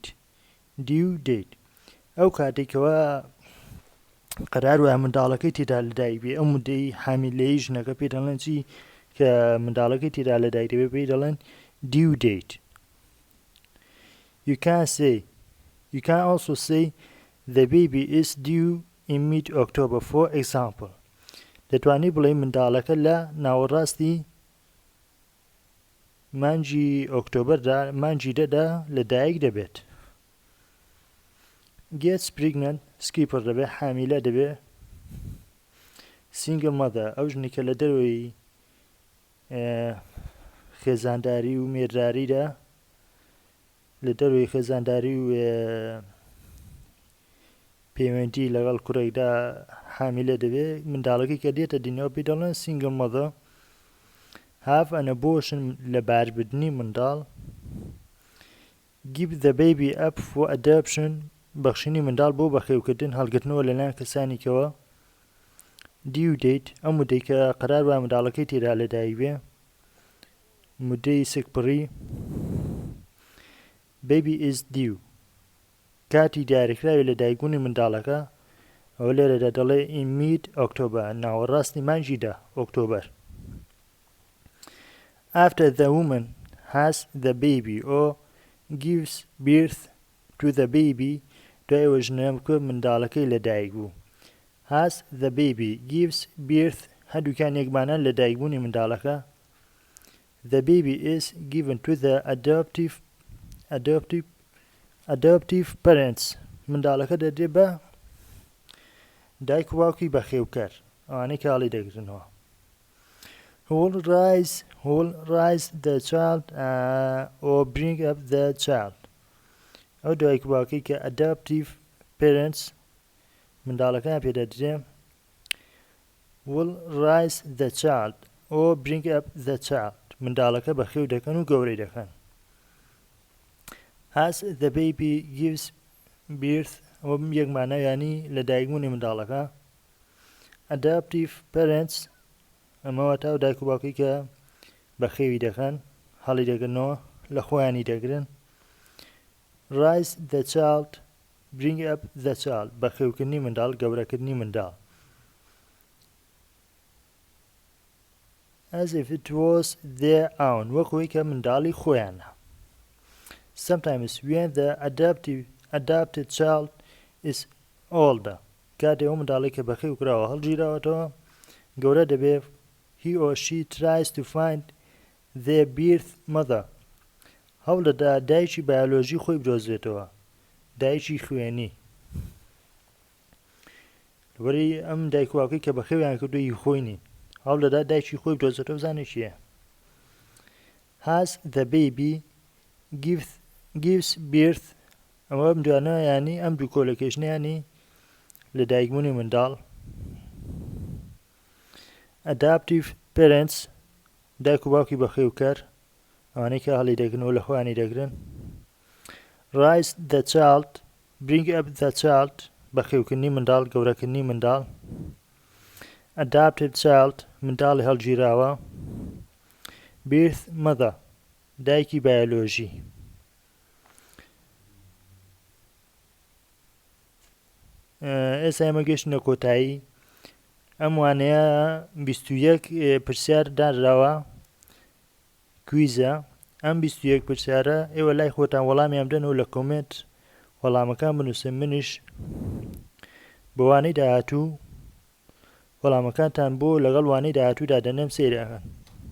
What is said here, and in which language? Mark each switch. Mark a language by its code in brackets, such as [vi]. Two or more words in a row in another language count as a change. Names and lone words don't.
[en] Due date. [ckb] ئەو کاتێکەوە قەرار وایە منداڵەکەی تێدا لەدایک بێ، ئەو مودەی حامیلەیی ژنەکە پێی دەڵێن چی؟ کە منداڵەکەی تێدا لەدایک دەبێت پێی دەڵێن due date. [en] You can also say the baby is due in mid-October, for example. [ckb] دەتوانی بڵێ منداڵەکە لە ناوەڕاستی مانجی ئۆکتۆبەردا مانجی دەدا لەدایک دەبێت. [en] gets pregnant skipper [ckb] دەبێ حامیلە دەبێ. [en] single mother [ckb] ئەو ژنی کە لە دەروی خێزانداری و مێرداریدا لە دەروی خێزانداری و پەیوەندی لەگەڵ کوڕێکدا حامیلە دەبێ، منداڵەکەی کە دێتە دنیاوە پێی دەڵێن [en] single mother. have an abortion لەباربردنی منداڵ. give the baby up for adoption [ckb] بەخشینی منداڵ بۆ بەخێوکردن هەڵگرتنەوە لەلایەن کەسانێکەوە [en] due date [ckb] ئەم مودەی کە قەرار بە منداڵەکەی تێدا لەدایک بێ مودەی سکپڕی [en] baby is due [ckb] کاتی دیاریکراوی لەدایکبوونی منداڵەکە ئەوە لێرەدا دەڵێ [en] in mid October [ckb] ناوەڕاستی مانگی 10 ئۆکتۆبەر [en] after the woman has the baby or gives birth to the baby [ckb] دوای ئەوە ژنەکە منداڵەکەی لەدایک بوو [en] has the baby gives birth [ckb] هەردووکیان یەکمانەن لەدایکبوونی منداڵەکە [en] the baby is given to the adoptive parents [ckb] منداڵەکە دەدێ بە دایک و باوکی بەخێوکەر ئەوانەی کە هەڵی دەگرنەوە [en] who will raise the child or bring up the child [ckb] ئەو دایک و باوکی کە [en] adoptive parents [ckb] منداڵەکەیان پێدەدرێ [en] will raise the child or bring up the child [ckb] منداڵەکە بەخێو دەکەن و گەورەی دەکەن [en] as the baby gives birth [ckb] ئەوە یەکمانە یانی لەدایکبوونی منداڵەکە [en] adoptive parents [ckb] ئەمەوە تا و دایک و باوکی کە بەخێوی دەکەن هەڵی دەگرنەوە لە خۆیانی دەگرن [en] raise the child bring up the child [ckb] بەخێوکردنی منداڵ گەورەکردنی منداڵ [en] as if it was their own [ckb] وەکوەی کە منداڵی خۆیانە [en] sometimes when the adopted child is older [ckb] کاتێ ئەو منداڵی کە بەخێو کراوە هەڵگیراوەتەوە گەورە دەبێ [en] he or she tries to find their birth mother [ckb] هەوڵ دەدا دایکی بایۆلۆژی خۆی بدۆزێتەوە دایکی خوێنی لەبەری ئەم دایک و باوکەی کە بەخێویان کردووی خۆی نین هەوڵ دەدا دایکی خۆی بدۆزێتەوە بزانێ چییە [en] has the baby gives birth [ckb] ئەمە ئەم دوانە یانی ئەم دوو کۆلۆکیشنە یانی لەدایکبوونی منداڵ [en] adoptive parents [ckb] دایک و باوکی بەخێوکەر ئەوانەی کە هەڵی دەگرنەوە لە خۆیانی دەگرن [en] raise the child bring up the child [ckb] بەخێوکردنی منداڵ گەورەکردنی منداڵ [en] adopted child [ckb] منداڵی هەڵگیراوە [en] birth mother [ckb] دایکی بایۆلۆژی ئێستا ئێمە گەشتنە کۆتایی ئەم وانەیە 21 پرسیار دانراوە کویزە ئەم 21 پرسیارە ئێوە لای خۆتان وەڵامیان بدەنەوە لە کۆمنت وەڵامەکان بنووسن منیش بە وانەی داهاتوو وەڵامەکانتان بۆ لەگەڵ وانەی داهاتوودا دەنێم سەیرەکەن